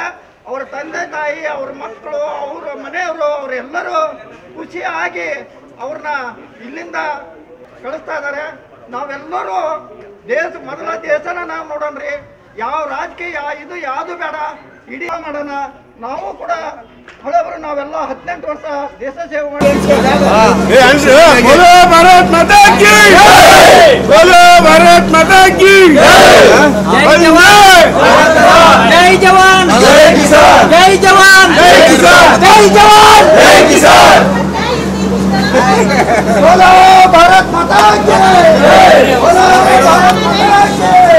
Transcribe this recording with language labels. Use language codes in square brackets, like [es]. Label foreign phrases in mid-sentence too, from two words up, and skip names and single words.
[kn] ಅವ್ರ ತಂದೆ ತಾಯಿ, ಅವ್ರ ಮಕ್ಕಳು, ಅವ್ರ ಮನೆಯವರು, ಅವರೆಲ್ಲರೂ ಖುಷಿಯಾಗಿ ಅವ್ರನ್ನ ಇಲ್ಲಿಂದ ಕಳಿಸ್ತಾ ಇದ್ದಾರೆ. ನಾವೆಲ್ಲರೂ ಮೊದಲ ದೇಶನ ನಾವು ನೋಡೋಣ್ರಿ. ಯಾವ ರಾಜಕೀಯ ಇದು ಯಾವುದು ಬೇಡ, ಇಡೀ ಮಾಡೋಣ. ನಾವು ಕೂಡ ಹಳಬರು ನಾವೆಲ್ಲ 18 ವರ್ಷ ದೇಶ ಸೇವೆ ಮಾಡಿ. [hi] बोलो भारत माता की बोलो भारत माता की जय जवान जय जवान जय किसान जय जवान जय किसान जय जवान जय किसान. बोलो भारत माता की बोलो भारत माता की.